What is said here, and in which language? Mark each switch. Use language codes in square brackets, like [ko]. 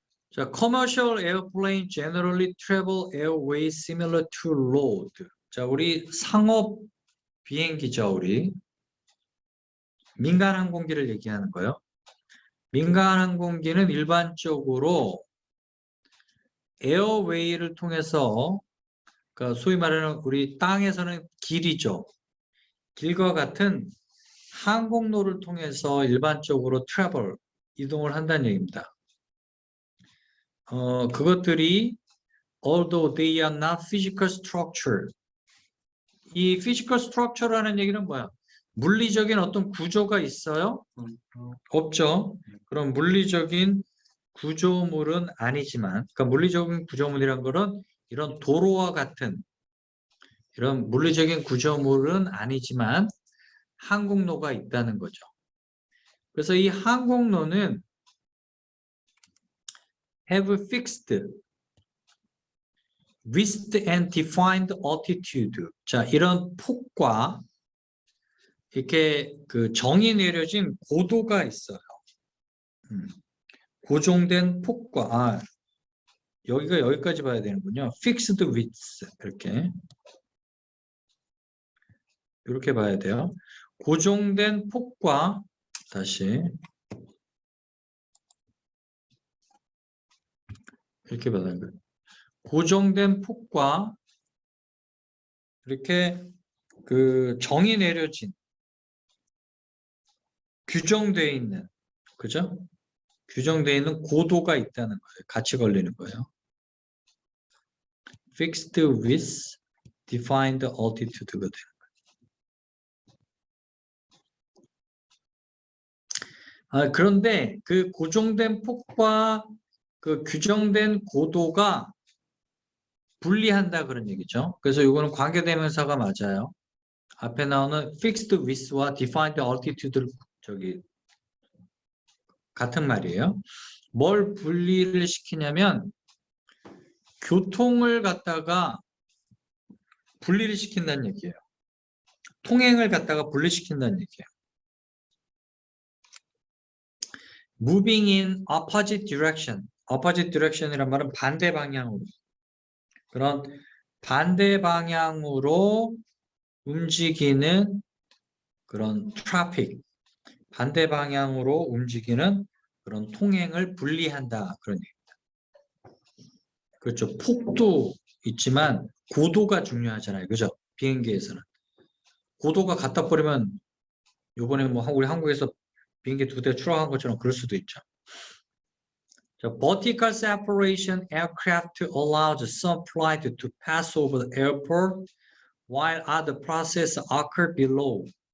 [ko] 자, [en] commercial airplane generally travel airways similar to road. [ko] 자, 우리 상업 비행기죠, 우리. 민간 항공기를 얘기하는 거예요. 민간 항공기는 일반적으로 에어웨이를 통해서 그러니까 소위 말하는 우리 땅에서는 길이죠. 길과 같은 항공로를 통해서 일반적으로 트래블, 이동을 한다는 얘기입니다. 그것들이 [en] although they are not physical structure. [ko] 이 [en] physical structure [ko] 라는 얘기는 뭐야? 물리적인 어떤 구조가 있어요? 없죠. 그럼 물리적인 구조물은 아니지만, 그러니까 물리적인 구조물이란 거는 이런 도로와 같은 이런 물리적인 구조물은 아니지만 항공로가 있다는 거죠. 그래서 이 항공로는 [en] have fixed width and defined altitude. [ko] 자, 이런 폭과 이렇게 그 정의 내려진 고도가 있어요. 고정된 폭과 여기가 여기까지 봐야 되는군요. [en] fixed width [ko] 이렇게 봐야 돼요. 고정된 폭과 다시 이렇게 봐야 돼요. 고정된 폭과 이렇게 그 정의 내려진 규정되어 있는 그죠? 규정되어 있는 고도가 있다는 거예요. 같이 걸리는 거예요. [en] Fixed with defined altitude가 [ko] 돼요. 그런데 그 고정된 폭과 그 규정된 고도가 분리한다 그런 얘기죠. 그래서 이거는 관계대명사가 맞아요. 앞에 나오는 [en] fixed with [ko] 와 defined altitude를 같은 말이에요. 뭘 분리를 시키냐면 교통을 갖다가 분리를 시킨다는 얘기예요. 통행을 갖다가 분리시킨다는 얘기예요. [en] Moving in opposite direction. opposite direction [ko] 이란 말은 반대 방향으로. 그런 반대 방향으로 움직이는 그런 트래픽. 반대 방향으로 움직이는 그런 통행을 분리한다. 그런 얘기입니다. 그렇죠. 폭도 있지만 고도가 중요하잖아요. 그죠? 비행기에서는. 고도가 같다 버리면 요번에 뭐 우리 한국에서 비행기 2대 추락한 것처럼 그럴 수도 있죠. [en] Vertical separation aircraft allows some flight to pass over the airport while other process occur below.